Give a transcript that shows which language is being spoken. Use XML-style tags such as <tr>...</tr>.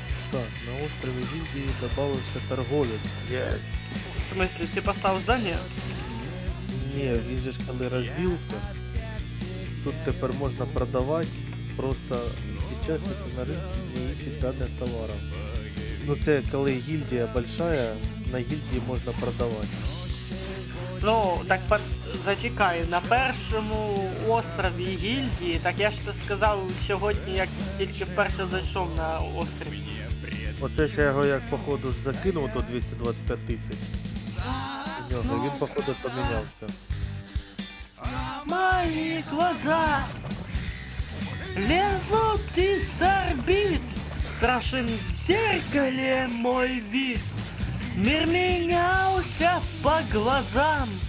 <ru>Так, на острове Гильдии добавився торговець. Yes. В смысле, ты поставил здание?</ru> <uk>Ні, він же ж коли розбився, тут тепер можна продавати, просто зараз це на ринку не ищуть даних товарів. Ну це коли гільдія большая, на гільдії можна продавати. Ну, так зачекай, на першому острові гільдії, так я ж це сказав сьогодні, як тільки вперше зайшов на острів. Оце ж я його як походу закинув до 225 тисяч. Він походу помінявся.</uk> <ru>Мои глаза лезут из орбит, страшен в зеркале мой вид. Мир менялся по глазам,</ru>